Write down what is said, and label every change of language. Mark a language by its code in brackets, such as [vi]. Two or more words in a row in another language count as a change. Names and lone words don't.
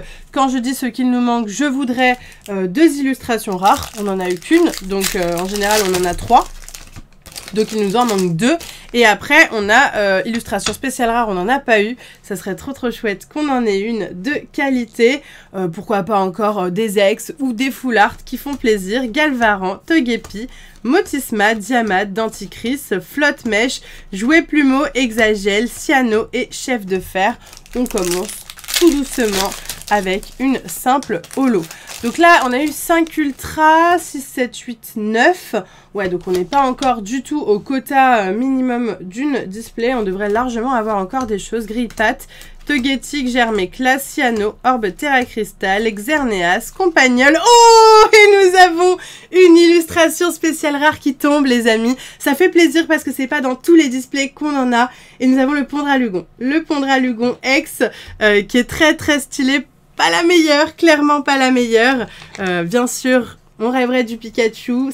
[fr] Quand je dis ce qu'il nous manque, je voudrais 2 illustrations rares, on n'en a eu qu'une, donc en général on en a 3. Donc il nous en manque 2. Et après on a illustration spéciale rare, on n'en a pas eu. Ça serait trop trop chouette qu'on en ait une de qualité. Pourquoi pas encore des ex ou des [en] full art [fr] qui font plaisir. Galvaran, Togepi, Motisma, Diamat, Denticris, Flotte Mèche, Jouet Plumeau, Exagel, Cyano et Chef de Fer. On commence tout doucement avec une simple holo. Donc là, on a eu 5 ultras, 6, 7, 8, 9. Ouais, donc on n'est pas encore du tout au quota minimum d'une display. On devrait largement avoir encore des choses. Grille-Patte, Togetic, Germeclass, Cyano, Orbe Terra Crystal, Xerneas, Compagnol. Oh, et nous avons une illustration spéciale rare qui tombe, les amis. Ça fait plaisir parce que c'est pas dans tous les displays qu'on en a. Et nous avons le Pondralugon. Le Pondralugon X, qui est très très stylé. Pas la meilleure, clairement pas la meilleure. Bien sûr, on rêverait du Pikachu.